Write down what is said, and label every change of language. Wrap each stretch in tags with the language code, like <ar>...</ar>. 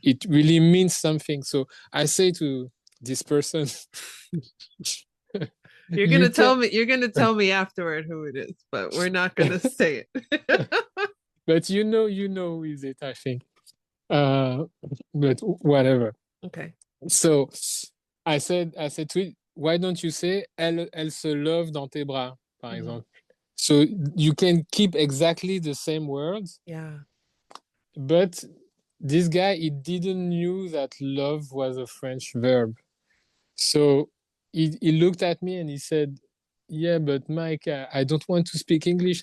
<en>it really means something. So I say to this person, you can, You're gonna tell me afterward who it is, but we're not gonna say it. but you know who is it, I think. Uh, but whatever. Okay. So I said to it, why don't you say</en> <fr>elle se love dans tes bras, par Mm-hmm. exemple.</fr> <en>So you can keep exactly the same words, Yeah. but this guy he didn't knew that love was a French verb. So he looked at me and he said, yeah, but Mike, I don't want to speak English.</en>